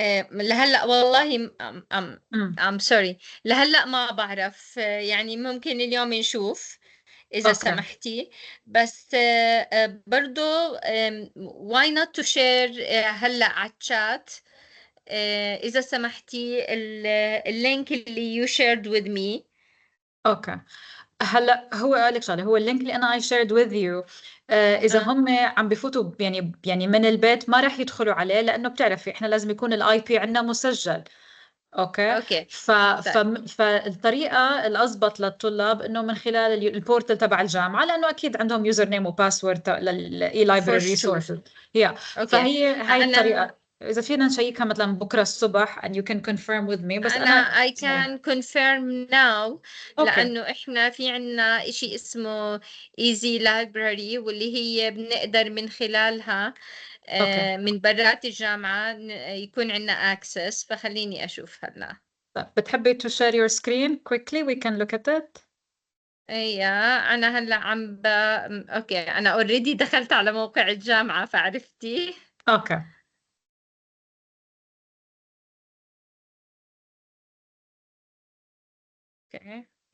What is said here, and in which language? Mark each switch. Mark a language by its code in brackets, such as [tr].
[ar] لهلا والله أمم، [en] I'm sorry. [ar] لهلا ما بعرف. يعني ممكن اليوم نشوف إذا أوكي. سمحتي. بس برضو [en] why not to share [ar] هلأ على الشات. إذا سمحتي اللينك اللي [en] you shared with me. [ar] اوكي. هلا هو قال لك شغله، هو اللينك اللي انا [en] I shared with you. [ar] اذا آه، هم عم بفوتوا يعني من البيت ما راح يدخلوا عليه، لانه بتعرفي احنا لازم يكون الاي بي عندنا مسجل. اوكي. أوكي. طيب. فالطريقه الاضبط للطلاب انه من خلال البورتال تبع الجامعه، لانه اكيد عندهم يوزر نيم وباسورد للاي [en] for [ar] لايبرري [en] sure. [ar] ريسورسز. يا أوكي. فهي هاي الطريقه. اذا فينا نشيكها مثلا بكره الصبح [en] and you can confirm with me، [ar] بس أنا انا [en] I can confirm now. [ar] اوكي. لأنه إحنا في عنا إشي اسمه easy library، واللي هي بنقدر من خلالها اوكي. من برات الجامعة يكون عنا access. فخليني أشوف هلا. طيب بتحبي [en] to share your screen quickly we can look at it. [ar] أنا هلا أوكي، أنا already دخلت على موقع الجامعة فعرفتي. اوكي. أوكي.